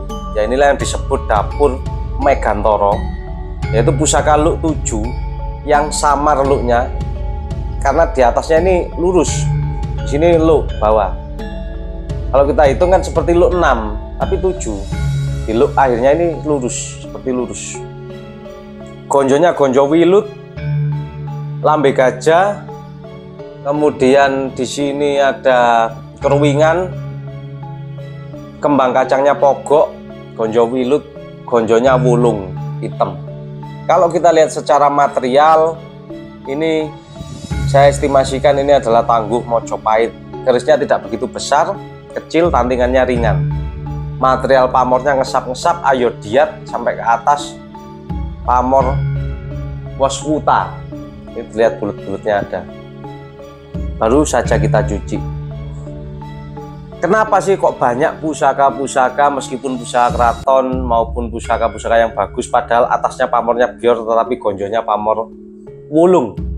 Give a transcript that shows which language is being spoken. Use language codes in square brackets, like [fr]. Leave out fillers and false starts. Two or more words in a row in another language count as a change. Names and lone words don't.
[id] Ya inilah yang disebut dapur Megantoro, yaitu pusaka luk 7 yang samar luknya karena di atasnya ini lurus, di sini luk bawah. Kalau kita hitung kan seperti luk 6 tapi 7, di luk akhirnya ini lurus, seperti lurus. Gonjonya gonjo wilut, lambe gajah, kemudian di sini ada keruwingan, kembang kacangnya pogok, gonjo wilut, gonjonya wulung hitam. Kalau kita lihat secara material, ini saya estimasikan ini adalah tangguh Mojopahit. Kerisnya tidak begitu besar, kecil, tantingannya ringan. Material pamornya ngesap-ngesap, ayodiat sampai ke atas, pamor waswuta. Ini lihat bulut-bulutnya ada. Baru saja kita cuci. Kenapa sih kok banyak pusaka-pusaka, meskipun pusaka keraton maupun pusaka-pusaka yang bagus, padahal atasnya pamornya bior tetapi gonjonya pamor wulung?